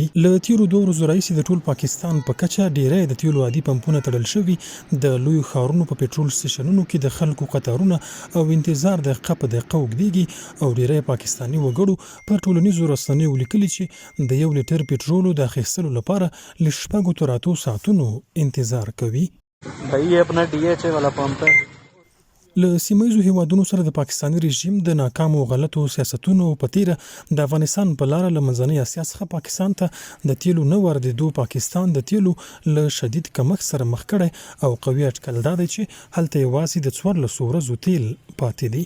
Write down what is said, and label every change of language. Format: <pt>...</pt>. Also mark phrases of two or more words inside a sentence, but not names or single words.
<ps>له تیرو 2 ورځو راهیسې د ټول پاکستان په کچه ډیری د تیلو عادي پمپونه تړل شوي. د لویو ښارونو په پټرول سټیشنونو کې د خلکو قطارونه او انتظار دقیقه په دقیقه اوږدیږي او ډیری پاکستاني وګړو پر ټولنیزو رسنیو لیکلي چې د 1 لیټر پټرولو د اخیستلو لپاره له 6 تر 8 ساعتونو انتظار کوي.</ps> <ur>یہ اپنا DHA والا پمپ ہے.</ur> <ps>له سیمهیزو هیوادونو سره د پاکستاني رژیم د ناکامو غلطو سیاستونو په تیره د افغانستان په لاره له منځنۍ اسیا څخه پاکستان ته د تیلو نه واردېدو پاکستان د تیلو له شدید کمښت سره مخ کړی او قوي اټکل دا دی چې هلته یوازې د 14 ورځو تیل پاتې دی.</ps>